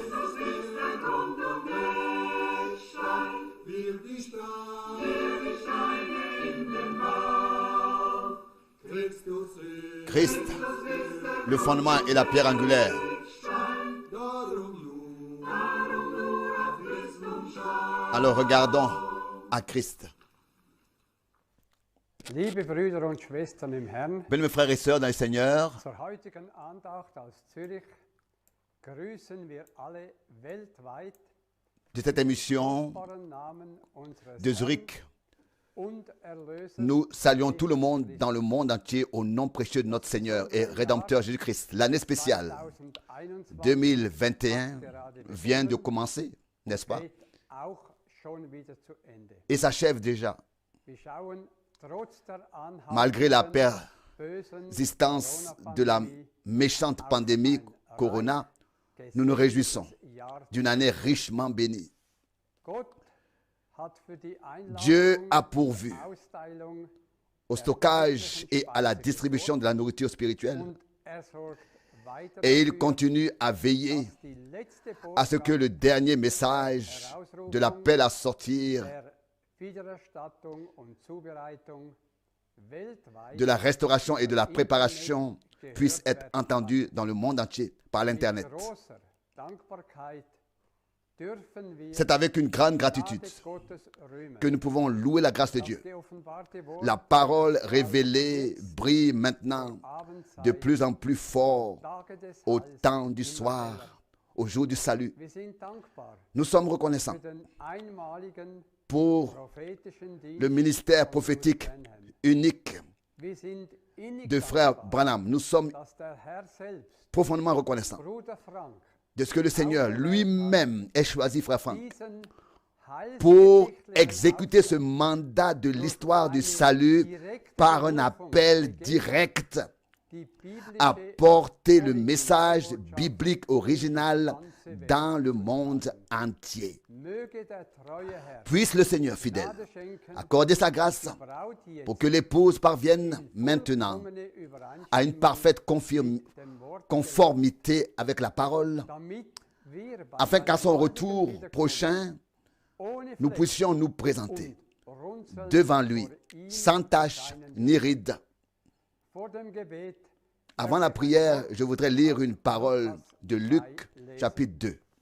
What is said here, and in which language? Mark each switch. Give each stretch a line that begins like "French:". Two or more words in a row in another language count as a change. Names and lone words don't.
French: Christ, le fondement et la pierre angulaire. Alors regardons à Christ.
German: Liebe Brüder und Schwestern im Herrn,
French: Bien, mes frères et sœurs dans le Seigneur,
German: zur heutigen Andacht aus Zürich grüßen wir alle weltweit
French: de cette émission
German: kostbaren Namen unseres
French: de
German: Herrn
French: Zurich,
German: und Erlösers
French: nous saluons tout le monde dans le monde entier au nom précieux de notre Seigneur et Rédempteur Jésus-Christ. L'année spéciale 2021 vient de commencer, n'est-ce pas?
German: geht auch schon wieder zu Ende.
French: Et s'achève déjà.
German: Wir schauen trotz der
French: Malgré la
German: anhaltenden bösen
French: persistance de la
German: Corona-Pandemie
French: méchante pandémie Corona, nous nous réjouissons
German: Jahr.
French: d'une année richement bénie.
German: Gott hat für die
French: Dieu
German: Einladung
French: a pourvu
German: Austeilung
French: au stockage et à la distribution de la nourriture spirituelle.
German: und er sorgt weiter
French: Et il
German: dafür,
French: continue à veiller
German: dass die letzte
French: à ce que
German: Botschaft
French: le dernier message de l'appel à sortir,
German: der Wiedererstattung und Zubereitung weltweit
French: de la restauration et de la préparation puisse être entendu dans le monde entier par l'Internet.
German: mit großer Dankbarkeit dürfen wir
French: C'est avec une grande
German: Gnade
French: gratitude
German: Gottes rühmen.
French: que nous pouvons louer la grâce de
German: Das
French: Dieu.
German: geoffenbarte Wort
French: La parole révélée brille maintenant
German: Abendzeit,
French: de plus en plus fort
German: Tage des
French: au
German: Heils,
French: temps du
German: immer
French: soir,
German: heller.
French: au jour du salut.
German: Wir sind dankbar
French: Nous sommes reconnaissants
German: für den einmaligen
French: pour
German: prophetischen Dienst
French: le ministère
German: von
French: prophétique
German: Bruder Branham.
French: unique
German: Wir sind innig
French: de frère
German: dankbar,
French: Branham. Nous sommes
German: dass der Herr selbst,
French: profondément reconnaissants
German: Bruder Frank,
French: de ce que le Seigneur lui-même ait choisi frère Franck
German: diesen
French: pour
German: heilsgeschichtlichen
French: exécuter ce mandat de l'histoire du salut par un appel direct
German: die biblische
French: à porter le message biblique original dans le monde entier.
German: möge der treue Herr
French: Puisse le Seigneur fidèle
German: Gnade schenken,
French: accorder sa grâce
German: Braut jetzt
French: pour que l'épouse parvienne maintenant
German: vollkommene Übereinstimmung
French: à une parfaite
German: mit dem Wort,
French: conformité avec la parole,
German: damit wir bei
French: afin qu'à son
German: seinem
French: retour
German: Wiederkommen
French: prochain,
German: ohne
French: nous
German: Fleck
French: puissions nous présenter
German: und runzeln
French: devant lui,
German: vor ihm
French: sans tache
German: erscheinen.
French: ni ride.
German: Vor dem Gebet
French: Avant la prière, je voudrais lire une parole de Luc, chapitre 2.